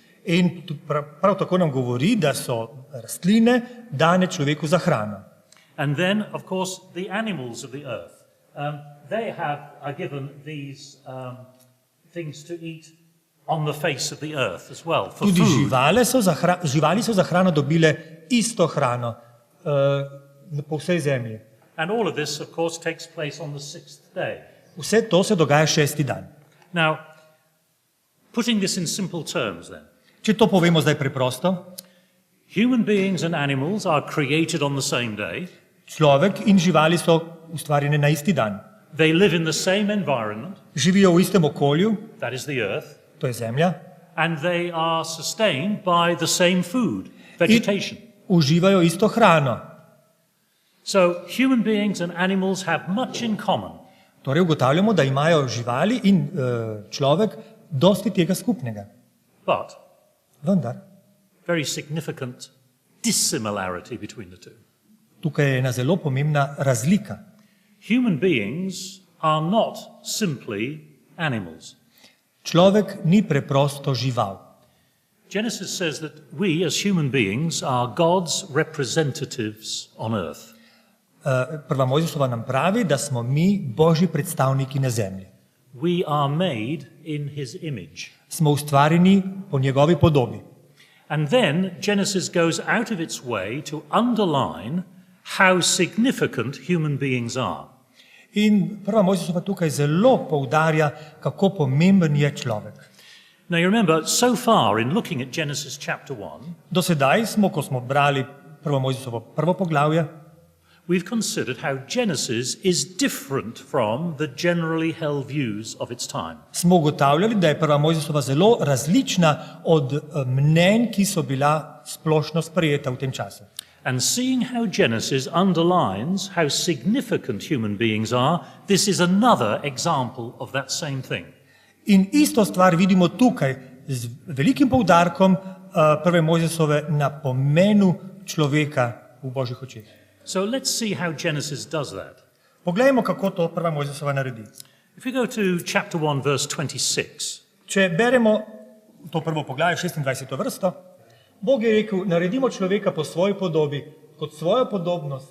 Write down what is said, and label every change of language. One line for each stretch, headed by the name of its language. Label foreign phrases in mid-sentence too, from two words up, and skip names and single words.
Slovenian: In prav tako nam govori, da so rastline dane človeku za hrano.
English: And then, of course, the animals of the earth. They are given these things to eat on the face of the earth as well, for
Slovenian: Tudi
English: food.
Slovenian: živali so za hrano dobile isto hrano po vsej zemlji.
English: And all of this, of course, takes place on the sixth day.
Slovenian: Vse to se dogaja 6. dan.
English: Now, putting this in simple terms then,
Slovenian: Če to povemo zdaj preprosto,
English: human beings and animals are created on the same day.
Slovenian: človek in živali so ustvarjene na isti dan.
English: They live in the same environment,
Slovenian: Živijo v istem okolju,
English: that is the earth,
Slovenian: to je zemlja,
English: and they are sustained by the same food, vegetation.
Slovenian: uživajo isto hrano.
English: So human beings and animals have much in common.
Slovenian: Torej ugotavljamo, da imajo živali in človek dosti tega skupnega.
English: But
Slovenian: Vendar,
English: very significant dissimilarity between the two.
Slovenian: tukaj je ena zelo pomembna razlika.
English: Human beings are not simply animals.
Slovenian: Človek ni preprosto žival.
English: Genesis says that we as human beings are God's representatives on earth.
Slovenian: Prva Mojzesova nam pravi, da smo mi Božji predstavniki na zemlji.
English: We are made in his image.
Slovenian: Smo ustvarjeni po njegovi podobi.
English: And then Genesis goes out of its way to underline how significant human beings are.
Slovenian: In prva Mojzesova tukaj zelo poudarja, kako pomemben je človek.
English: Now you remember, so far in looking at Genesis chapter 1,
Slovenian: Do sedaj smo, ko smo brali prvo Mojzesovo prvo poglavje,
English: we've considered how Genesis is different from the generally held views of its time.
Slovenian: smo ugotavljali, da je prva Mojzesova zelo različna od mnenj, ki so bila splošno sprejeta v tem času.
English: And seeing how Genesis underlines how significant human beings are, this is another example of that same thing.
Slovenian: In isto stvar vidimo tukaj z velikim poudarkom prve Mojzesove na pomenu človeka v Božjih očeh.
English: So let's see how Genesis does that.
Slovenian: Poglejmo, kako to prva Mojzesova naredi.
English: If we go to chapter 1, verse 26,
Slovenian: Če beremo to prvo poglavje, 26. vrsto, Bog je rekel, naredimo človeka po svoji podobi, kot svojo podobnost.